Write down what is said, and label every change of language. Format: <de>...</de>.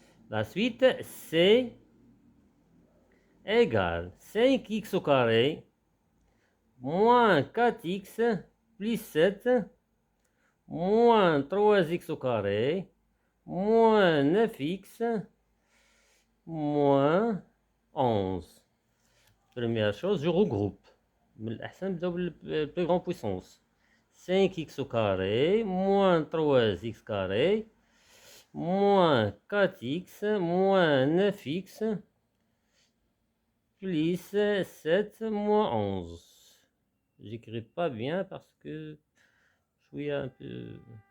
<fr>La suite, c'est égale 5x au carré moins 4x plus 7 moins 3x au carré moins 9x moins 11. Première chose, je regroupe.</fr> <ar>من الأحسن نبداو بالبلي غون puissance.</ar> <fr>5x au carré moins 3x carré moins 4x moins 9x plus 7 moins 11. J'écris pas bien parce que je suis un peu...</fr>